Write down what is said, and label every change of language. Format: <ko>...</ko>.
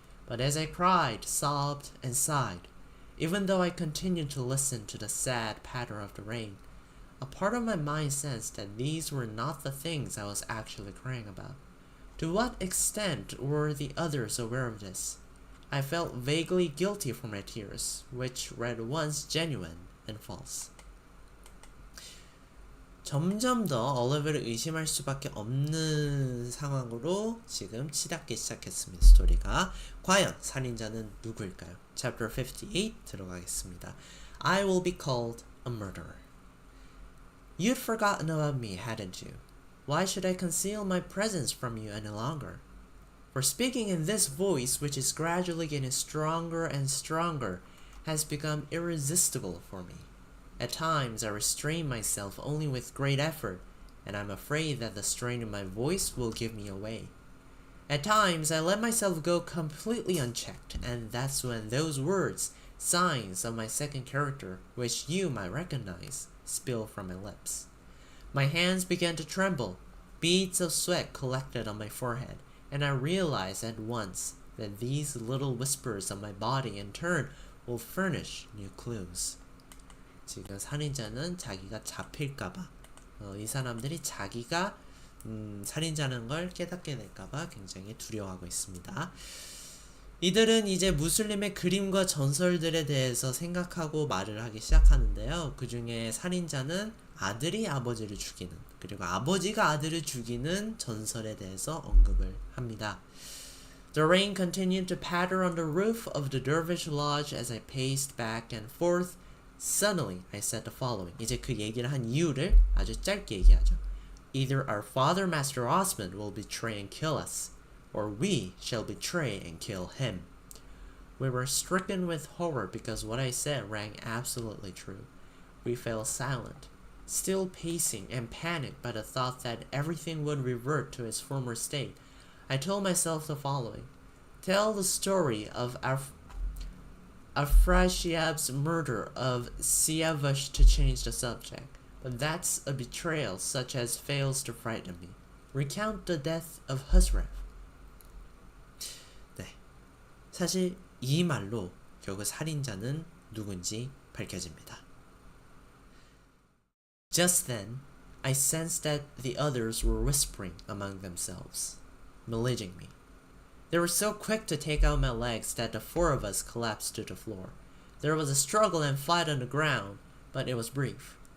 <en>But as I cried, sobbed, and sighed, even though I continued to listen to the sad patter of the rain, a part of my mind sensed that these were not the things I was actually crying about. To what extent were the others aware of this? I felt vaguely guilty for my tears, which were at once genuine and false.</en> <ko>점점 더 올리버를 의심할 수밖에 없는 상황으로 지금 치닫기 시작했습니다. 스토리가. 과연 살인자는 누구일까요?</ko> <en>Chapter 58</en> <ko>들어가겠습니다.</ko> <en>I will be called a murderer. You'd forgotten about me, hadn't you? Why should I conceal my presence from you any longer? For speaking in this voice, which is gradually getting stronger and stronger, has become irresistible for me. At times, I restrain myself only with great effort, and I'm afraid that the strain in my voice will give me away. At times, I let myself go completely unchecked, and that's when those words, signs of my second character, which you might recognize, spill from my lips. My hands began to tremble. Beads of sweat collected on my forehead, and I realized at once that these little whispers of my body in turn will furnish new clues.</en> <ko>지금 살인자는 자기가 잡힐까봐 이 사람들이 자기가 살인자는 걸 깨닫게 될까봐 굉장히 두려워하고 있습니다. 이들은 이제 무슬림의 그림과 전설들에 대해서 생각하고 말을 하기 시작하는데요. 그 중에 살인자는 아들이 아버지를 죽이는, 그리고 아버지가 아들을 죽이는 전설에 대해서 언급을 합니다.</ko> <en>The rain continued to patter on the roof of the dervish lodge as I paced back and forth. Suddenly, I said the following.</en> <ko>이제 그 얘기를 한 이유를 아주 짧게 얘기하죠.</ko> <en>Either our father, Master Osman, will betray and kill us, or we shall betray and kill him. We were stricken with horror because what I said rang absolutely true. We fell silent, still pacing and panicked by the thought that everything would revert to its former state. I told myself the following. Tell the story of Afrasiab's murder of Siavash to change the subject, but that's a betrayal such as fails to frighten me. Recount the death of Husrev.</en> <ko>네, 사실 이 말로 결국 살인자는 누군지 밝혀집니다.</ko> <en>Just then, I sensed that the others were whispering among themselves, maligning me. They were so quick to take out my legs that the 4 of us collapsed to the floor. There was a struggle and fight on the ground, but it was brief.</en>